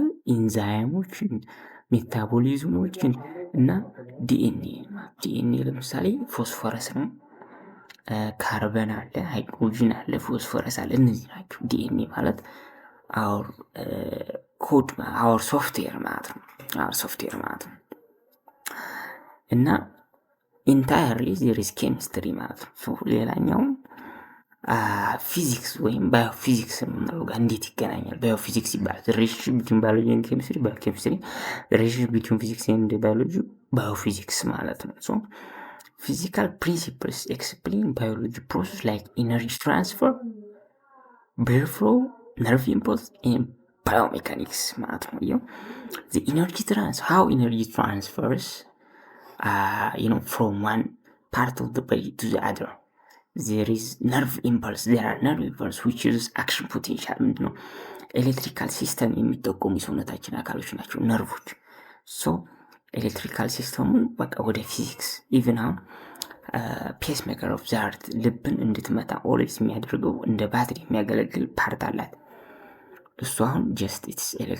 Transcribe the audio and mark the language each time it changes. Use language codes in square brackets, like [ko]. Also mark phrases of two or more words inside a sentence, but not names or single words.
[am] ኢንዛይሞችን፣ ሜታቦሊዝሞችን እና ዲኤንኤ ለምሳሌ ፎስፎረስ ነው። ካርበን አለ፣ ሃይድሮጂን አለ፣ ፎስፎረስ አለ። እነዚህ ናቸው። ዲኤንኤ ማለት [en] our code our software [am] ማለት ነው። እና [en] entirely there is chemistry [am] ማለት ነው። ሌላኛው ፊዚክስ ወይም ባዮፊዚክስ የምንለው ጋር እንዴት ይገናኛል? ባዮፊዚክስ ይባላል። [en] relationship between biology and chemistry biochemistry, relationship between physics and biology biophysics [am] ማለት ነው። [en] ሶ physical principles explain biology process like energy transfer, blood flow, nerve impulse, and biomechanics [am] ማለት ነው። [en] the energy how energy transfers from one part of the body to the other. there is nerve impulse which uses action potential ምንድነው? [am] ኤሌክትሪካል ሲስተም የሚጠቀሙ የሰውነታችን አካሎች ናቸው ነርቮች። ሶ ኤሌክትሪካል ሲስተሙን በቃ ወደ ፊዚክስ ኢቭን አሁን [en] pacemaker of the heart [am] ልብን እንድትመታ ኦልዌይስ የሚያደርገው እንደ ባትሪ የሚያገለግል ፓርት አላት። እሱ አሁን [en] just it's